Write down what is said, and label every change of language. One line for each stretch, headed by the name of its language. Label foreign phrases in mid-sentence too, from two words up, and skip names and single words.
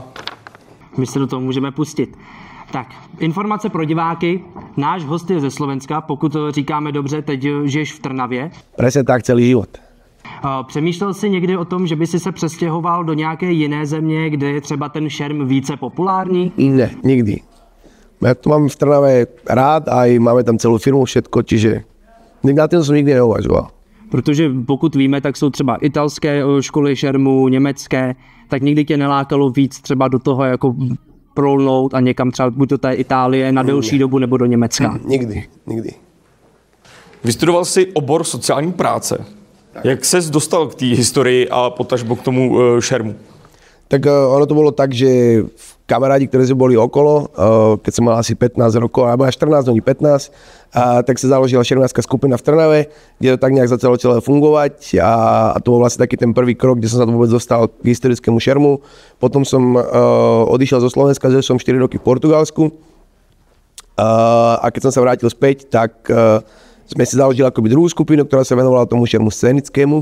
Czech: My se do toho můžeme pustit. Tak, informace pro diváky. Náš host je ze Slovenska, pokud to říkáme dobře, teď žiješ v Trnavě.
Slovak: Presne tak celý život.
Czech: Přemýšlel jsi někdy o tom, že by si se přestěhoval do nějaké jiné země, kde je třeba ten šerm více populární? Ne, nikdy.
Slovak: Ja tu mám v Trnave rád, aj máme tam celú firmu, všetko, čiže na tým som nikdy neuvažoval.
Czech: Protože pokud víme, tak jsou třeba italské školy šermu, německé, tak nikdy tě nelákalo víc třeba do toho jako prolnout a někam třeba buď do té Itálie na delší dobu nebo do Německa. Nikdy. vystudoval si obor sociální práce. Jak ses dostal k té historii a potažmo k tomu šermu?
Slovak: Tak ono to bolo tak, že kamarádi, ktorí sme boli okolo, keď som mal asi 15 rokov, alebo až 14, oni 15, tak sa založila šermárska skupina v Trnave, kde to tak nejak začalo celé fungovať a to bol vlastne taký ten prvý krok, kde som sa vôbec dostal k historickému šermu. Potom som odišiel zo Slovenska, že som 4 roky v Portugalsku a keď som sa vrátil späť, tak sme si založili akoby druhú skupinu, ktorá sa venovala tomu šermu scénickému.